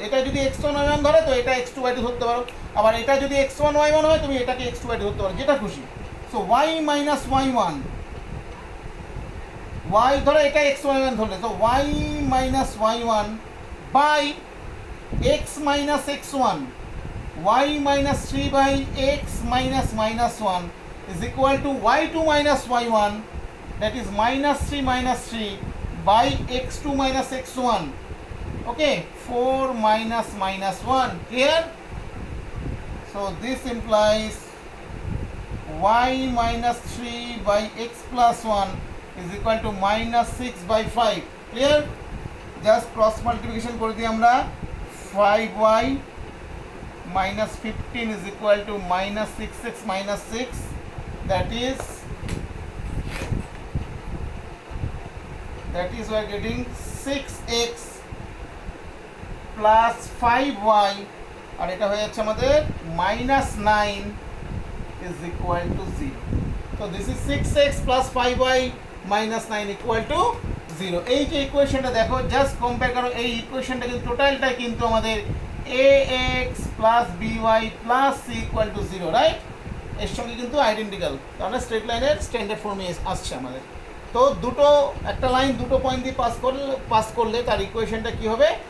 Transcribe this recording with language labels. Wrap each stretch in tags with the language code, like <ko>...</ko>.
<bn>এটা যদি x1 y1 ধরে তো এটা x2 y2 ধরতে পারো, আবার এটা যদি x1 y1 হয় তুমি এটাকে x2 y2 ধরতে পারো, যেটা খুশি।</bn> <en>so y minus y1,</en> <bn>y ধরো এটা x y1 ধরলে, তো</bn> <en>y minus y1 by x minus x1, y minus 3 by x minus minus 1 is equal to y2 minus y1, that is -3 minus 3 by x2 minus x1. Okay, 4 minus minus 1. Clear? So this implies y minus 3 by x plus 1 is equal to -6 by 5. Clear?</en> <bn>Just cross multiplication করে দিই আমরা।</bn> <en>5y minus 15 is equal to -6x minus 6. That is we are getting 6x plus 5y,</en> <bn>আর এটা হয়ে যাচ্ছে আমাদের</bn> <en>-9 is equal to 0. So this is 6x plus 5y minus 9 equal to 0.</en> <bn>এই যে ইকুয়েশনটা দেখো, জাস্ট কম্পেয়ার করো, এই ইকুয়েশনটা কিন্তু টোটালটা কিন্তু আমাদের ax plus by plus c equal to 0, right? এর সঙ্গে কিন্তু আইডেন্টিক্যাল, কারণ স্ট্রেট লাইনের স্ট্যান্ডার্ড ফর্মে আসছে আমাদের। তো একটা লাইন দুটো পয়েন্ট দিয়ে পাস করলে তার ইকুয়েশনটা কি হবে?</bn>